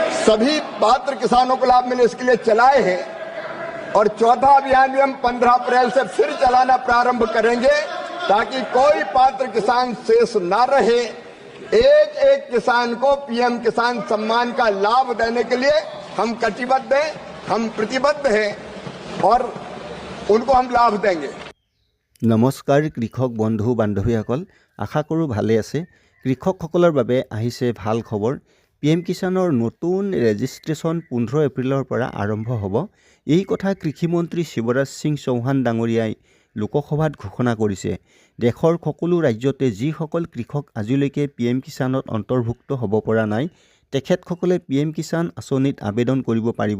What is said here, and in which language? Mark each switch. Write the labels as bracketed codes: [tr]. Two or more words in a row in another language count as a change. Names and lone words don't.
[hi] सभी पात्र किसानों को लाभ मिले इसके लिए चलाए हैं और चौथा अभियान भी हम 15 अप्रैल से फिर चलाना प्रारंभ करेंगे ताकि कोई पात्र किसान शेष ना रहे। एक एक किसान को पीएम किसान सम्मान का लाभ देने के लिए हम कटिबद्ध हैं, हम प्रतिबद्ध हैं और उनको हम लाभ देंगे। [as] নমস্কাৰ কৃষক বন্ধু বান্ধৱীসকল, আশা কৰোঁ ভালে আছে। কৃষকসকলৰ বাবে আহিছে ভাল খবৰ। PM কিষাণৰ নতুন ৰেজিষ্ট্ৰেশ্যন 15 এপ্ৰিলৰ পৰা আৰম্ভ হ'ব। এই কথা কৃষিমন্ত্ৰী শিৱৰাজ সিং চৌহান ডাঙৰীয়াই লোকসভাত ঘোষণা কৰিছে। দেশৰ সকলো ৰাজ্যতে যিসকল কৃষক আজিলৈকে PM কিষাণত অন্তৰ্ভুক্ত হ'ব পৰা নাই, তেখেতসকলে PM কিষাণ আঁচনিত আবেদন কৰিব পাৰিব।